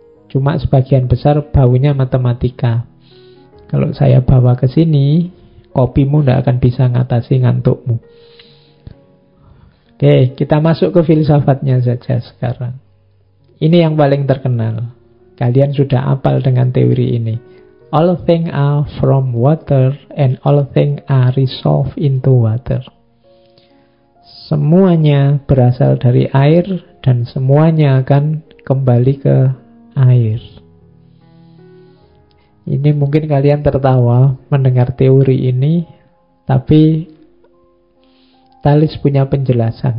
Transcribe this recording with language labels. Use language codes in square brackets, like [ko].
[id] Cuma sebagian besar baunya matematika. Kalau saya bawa ke sini, kopimu tidak akan bisa ngatasi ngantukmu. Kita masuk ke filsafatnya saja sekarang. Ini yang paling terkenal. Kalian sudah hafal dengan teori ini. [en] All things are from water and all things are resolved into water. [id] Semuanya berasal dari air dan semuanya akan kembali ke air. Ini mungkin kalian tertawa mendengar teori ini, tapi Thales punya penjelasan.